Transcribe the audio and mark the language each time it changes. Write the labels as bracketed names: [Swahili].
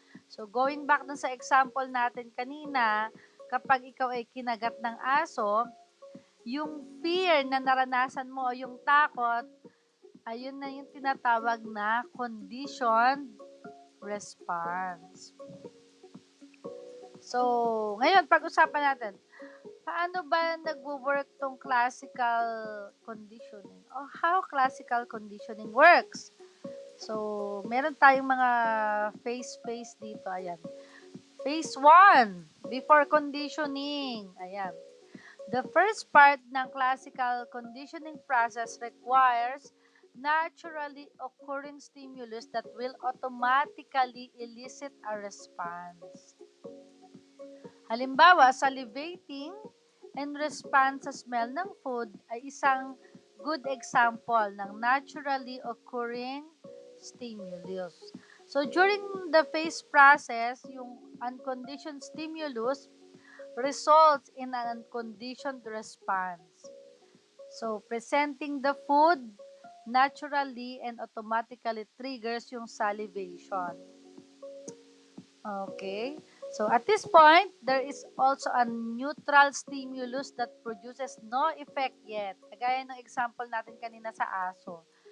[Filipino] So, [English] going back [Filipino] dun sa example natin kanina, kapag ikaw ay kinagat ng aso, yung fear na naranasan mo, yung takot, ayun na yung tinatawag na conditioned response. So, ngayon, pag-usapan natin, paano ba nagwo-work tong classical conditioning? [English] O how classical conditioning works? [Filipino] So, meron tayong mga phase dito. Ayan. [English] Phase 1, before conditioning. Ayan. The first part ng classical conditioning process requires naturally occurring stimulus that will automatically elicit a response. Halimbawa, salivating and response sa smell ng food ay isang good example ng naturally occurring stimulus. So, during the phase process, yung unconditioned stimulus results in an unconditioned response. So, presenting the food naturally and automatically triggers yung salivation. Okay. So at this point, there is also a neutral stimulus that produces no effect yet. [Filipino] Kagaya ng example natin kanina sa aso.